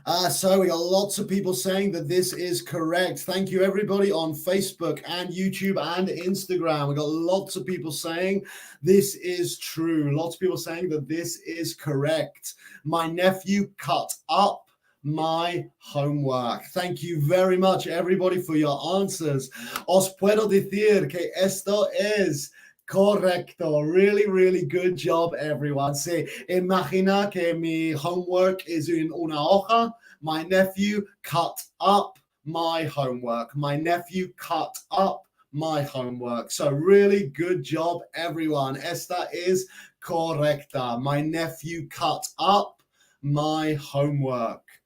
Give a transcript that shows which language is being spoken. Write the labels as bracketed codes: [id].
[en] So we got lots of people saying that this is correct. Thank you everybody on Facebook and YouTube and Instagram. We got lots of people saying this is true. Lots of people saying that this is correct. My nephew cut up my homework. Thank you very much everybody for your answers. [es] Os puedo decir que esto es correcto. [en] Really, really good job, everyone. [es] Se imagina que mi [en] homework is in [es] una hoja. [en] My nephew cut up my homework. My nephew cut up my homework. So really good job, everyone. [es] Esta [en] is [es] correcta. [en] My nephew cut up my homework.